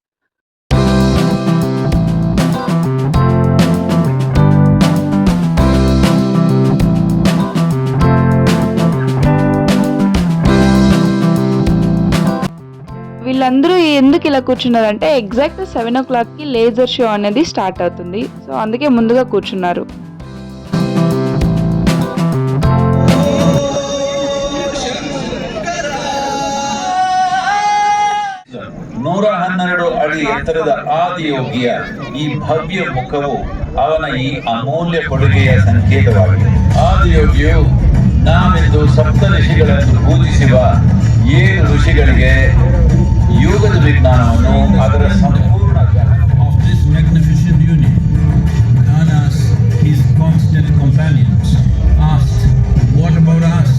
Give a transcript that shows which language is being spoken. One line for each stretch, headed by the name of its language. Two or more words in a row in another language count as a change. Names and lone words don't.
Telugu: వీళ్ళందరూ ఎందుకు ఇలా కూర్చున్నారంటే
English: exact 7 o'clock
Telugu: కి
English: laser show
Telugu: అనేది స్టార్ట్ అవుతుంది. సో అందుకే ముందుగా కూర్చున్నారు.
Kannada: ನೂರ 12 ಅಡಿ ಎತ್ತರದ ಆದಿಯೋಗಿಯ ಈ ಭವ್ಯ ಮುಖವು ಅವನ ಈ ಅಮೂಲ್ಯ ಕೊಡುಗೆಯ ಸಂಕೇತವಾಗಿದೆ. ಆದಿಯೋಗಿಯು ನಾವೆಂದು ಸಪ್ತ ಋಷಿಗಳನ್ನು ಪೂಜಿಸುವ 7 ಋಷಿಗಳಿಗೆ ಯೋಗದ ವಿಜ್ಞಾನವನ್ನು ಅದರ ಸಂಪೂರ್ಣ
English: of this magnificent union, Anas, his constant companions, asked, "What about us?"